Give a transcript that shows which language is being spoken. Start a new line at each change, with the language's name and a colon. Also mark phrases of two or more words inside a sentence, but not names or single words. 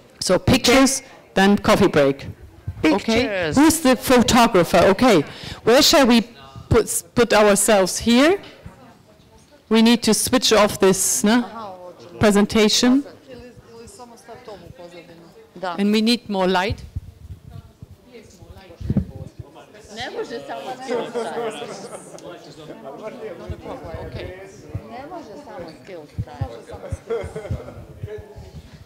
English: So pictures, then coffee break. Pictures. Okay. Who's the photographer? Okay. Where shall we put ourselves here? We need to switch off this presentation. And we need more light.
Serbian: Ne može samo
English: skill style.
Serbian: Ne može samo
English: skill style.